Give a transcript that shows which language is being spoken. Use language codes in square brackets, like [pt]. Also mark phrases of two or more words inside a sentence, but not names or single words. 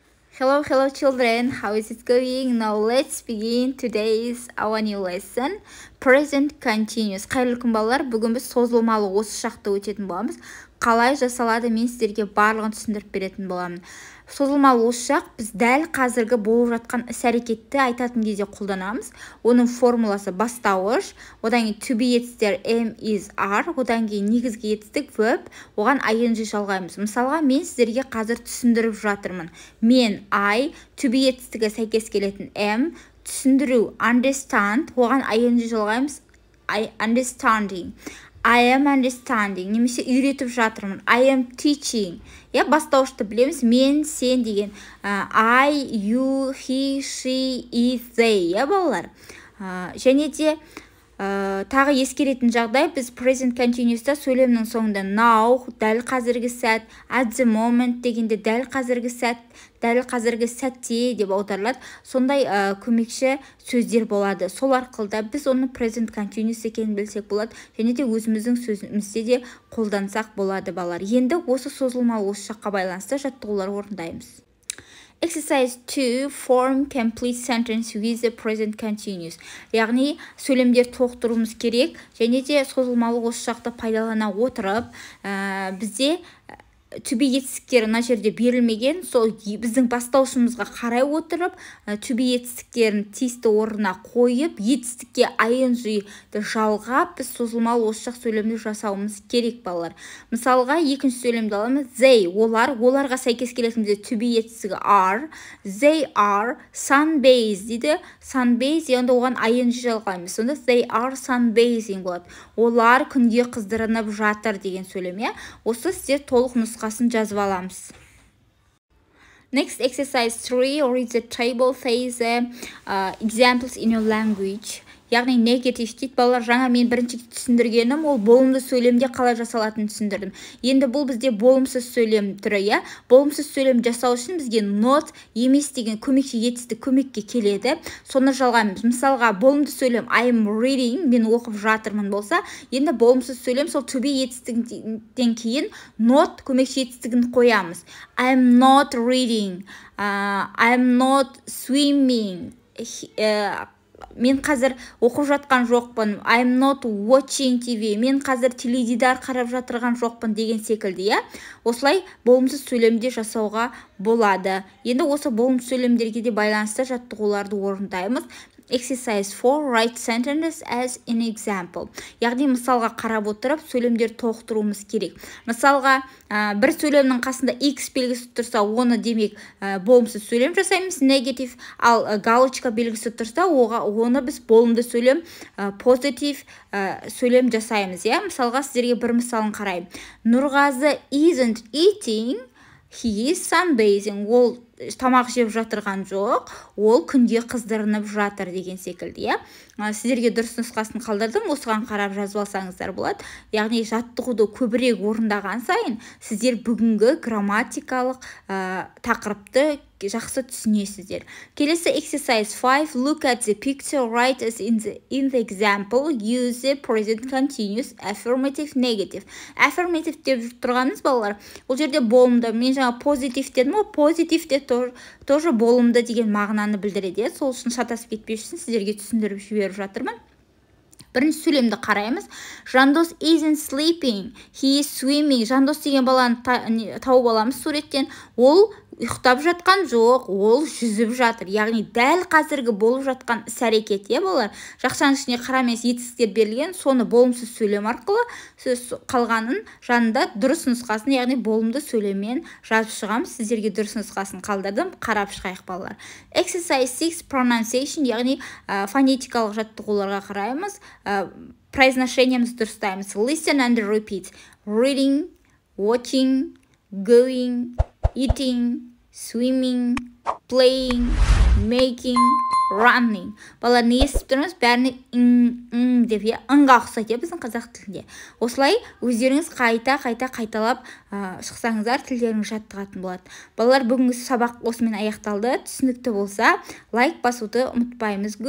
[en] Hello children, how is it going? Now let's begin today's our new lesson, present continuous. [kk] Қайырлы күн балалар, бүгін біз созылмалы осы шақты өтетін боламыз. Қалай жасалады мен сіздерге барлығын түсіндіріп беретін боламын. Созылмалы осы шақ біз дәл қазіргі болып жатқан іс-әрекетті айтатын кезде қолданамыз. Оның формуласы бастауыш, одан кейін [en] to be [kk] етістер [en] am, is, are, [kk] одан кейін негізгі етістік verb, оған ing жалғаймыз. Мысалға мен сіздерге қазір түсіндіріп жатырмын. Мен I, [en] to be [kk] етістігі сәйкес келетін am, түсіндіру understand, оған ing жалғаймыз. [en] I understanding. I am understanding. [kk] Немесе үйретіп жатырмын. [en] I am teaching. [kk] Бастауышты білеміз. Мен, сен деген. [en] I, you, he, she, it, they. [kk] Балалар. Және де тағы ескеретін жағдай, біз [en] present continuous'та [kk] сөйлемнің соңында now, дәл қазіргі сәт, [en] at the moment [kk] дегенде дәл қазіргі сәтте деп аударылады. Сондай көмекші сөздер болады. Сол арқылы біз оны [en] present continuous [kk] екенін білсек болады, және де өзіміздің сөзімізде де қолдансақ болады балалар. Енді осы созылмалы осы шаққа байланысты жаттығулар орындаймыз. [en] Exercise 2. Form complete sentence with the present continuous. [kk] Яғни сөйлемдер толықтыруымыз керек, және де созылмалы осы шақты пайдалана отырып, бізде [en] to be [kk] етістіктері мына жерде берілмеген, сол біздің бастаушымызға қарай отырып, [en] to be [kk] етістіктерін тиісті орнына қойып, етістікке ing жалғап, біз созылмалы осы шақ сөйлемді жасауымыз керек балалар. Мысалға, екінші сөйлемді аламыз. They, оларға сәйкес келетін бізде [en] to be [kk] етістігі are, [en] they are sunbathe [kk] дейді. Sunbathe, енді оған ing жалғаймыз. Сонда [en] they are sunbathing [kk] болады. Олар күнге қыздырынып жатыр деген сөйлем. Осы сіздер толық нұсқасын жазып аламыз. [en] Next exercise 3, read the table, say the examples in your language. [kk] Яғни негатив дейді балалар. Жаңа мен бірінші түсіндіргенім, ол болымды сөйлемде қалай жасалатынын түсіндірдім. Енді бұл бізде болымсыз сөйлем түрі. Болымсыз сөйлем жасау үшін бізге not емес деген көмекші етістік көмекке келеді. Соны жалғаймыз. Мысалға, болымды сөйлем [en] I'm reading, [kk] мен оқып жатырмын болса, енді болымсыз сөйлем сол [en] to be [kk] етістігінен кейін not көмекші етістігін қоямыз. [en] I'm not reading, I'm not swimming, [kk] мен қазір оқып жатқан жоқпын. [en] I'm not watching TV. [kk] Мен қазір теледидар қарап жатырған жоқпын деген секілді. Осылай болымсыз сөйлемде жасауға болады. Енді осы болымсыз сөйлемдерге де байланысты жаттығуларды орындаймыз. [en] Exercise 4, write sentences as an example. [kk] Яғни мысалға қарап отырып, сөйлемдер толықтыруымыз керек. Мысалға, бір сөйлемнің қасында X белгісі тұрса, оны демек болымсыз сөйлем жасаймыз, негатив, ал галочка белгісі тұрса, оны біз болымды сөйлем, позитив сөйлем жасаймыз. Мысалға, сіздерге бір мысалын қарайым. [en] Нұрғазы isn't eating, he is sunbathing. [kk] Ол тамақ жеп жатырған жоқ, ол күнге қыздырынып жатыр деген секілді. Сіздерге дұрыс нұсқасын қалдырдым, осыған қарап жазып алсаңыздар болады. Яғни жаттығуды көбірек орындаған сайын сіздер бүгінгі грамматикалық тақырыпты жақсы түсінесіздер. Келесі exercise 5, [en] look at the picture, write as in the example, use the present continuous, affirmative, negative. [kk] Affirmative деп тұрғанымыз балалар, ол жерде болымды, мен жаңа позитив дедім, позитив де тоже болымды деген мағынаны білдіреді. Сол үшін шатасып кетпес үшін сіздерге түсіндіріп жіберіп жатырмын. Бірінші сөйлемді қараймыз. [en] Жандос isn't sleeping, he is swimming. [kk] Жандос деген баланы тауып аламыз суреттен. Ол ұйықтап жатқан жоқ, ол жүзіп жатыр. Яғни дәл қазіргі болып жатқан іс-әрекет, балалар. Жақшаның ішіне қарамес етістіктер берілген, соны болымсыз сөйлем арқылы сөз қалғанын жанында дұрыс нұсқасын, яғни болымды сөйлеммен жазып шығамыз. Сіздерге дұрыс нұсқасын қалдырдым, қарап шығайық балалар. [en] Exercise 6, pronunciation, [kk] яғни фонетикалық жаттығуларға қараймыз. Произношениемізді дұрыстаймыз. [en] Listen and repeat. Reading, watching, going, eating, swimming, playing, making, running. [kk] Балалар не естіп тұрмыз? Бәріне деп, ыңға ұқсайды біздің қазақ тілінде. Осылай өздеріңіз қайталап шықсаңыздар, тілдеріңіз жаттығатын болады. Балалар, бүгінгі сабақ осымен аяқталды. Түсінікті болса, лайк басуды ұмытпаймыз.